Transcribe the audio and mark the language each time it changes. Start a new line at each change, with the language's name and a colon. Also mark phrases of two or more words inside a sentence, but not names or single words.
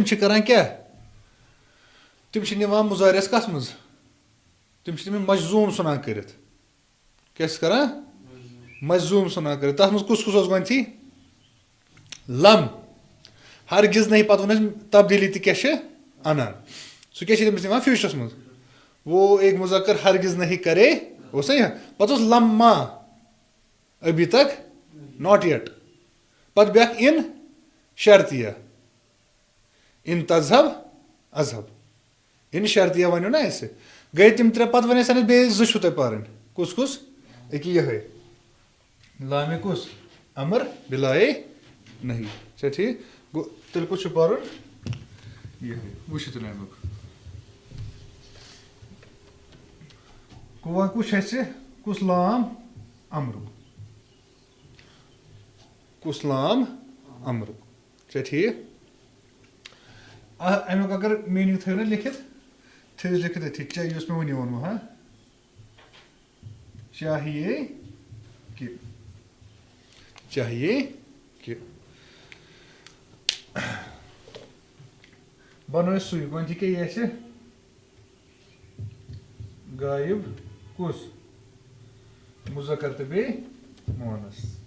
Kashmiri: چھِ کَران کیٛاہ تِم چھِ نِوان مُضارِیَس کَتھ منٛز تِم چھِ تِمن مجزوٗم ژھٕنان کٔرِتھ کیٛاہ چھِس کَران مجزوٗم ژھٕنان کٔرِتھ تَتھ منٛز کُس اوس گۄڈنٮ۪تھٕے لم
Urdu: ہرگِز نہیں
Kashmiri: پَتہٕ ووٚن اَسہِ تبدیٖلی تہِ کیٛاہ چھِ اَنان سُہ کیٛاہ چھِ تٔمِس نِوان فیوٗچرَس منٛز
Urdu: وہ ایک مُذکر ہرگِز نہیں کرے
Kashmiri: اوس نا یہِ پَتہٕ اوس لما
Urdu: ابھی تک
English: not yet
Kashmiri: پَتہٕ بیٛاکھ اِن شرطیہ اِن
Arabic: تذہب اذہب
Kashmiri: اِن شرطیہ وَنیو نا اَسہِ گٔے تِم ترٛےٚ پَتہٕ وَنہِ اَسہِ بیٚیہِ زٕ چھُو تۄہہِ پَرٕنۍ کُس کُس أکیٛاہ یِہوٚے لامے کُس امر بِلایے نہی چھا ٹھیٖک گوٚو تیٚلہِ کُس چھُ پَرُن یِہوٚے وٕچھِو تیٚلہِ اَمیُک گوٚو وۄنۍ کُس چھُ اَسہِ کُس لام اَمرُک کُس لام اَمرُک چھا ٹھیٖک اَمیُک اگر میٖنِنٛگ تھٲیِو نا لیکھِتھ تھٲیِو لیکھِتھ أتھی یُس مےٚ وٕنی ووٚنمو ہا چاہیے کہِ بَنو أسۍ سُے گۄڈنٮ۪تھٕے کیٛاہ یی اَسہِ غایب کُس مُذکر تہٕ بیٚیہِ مونَس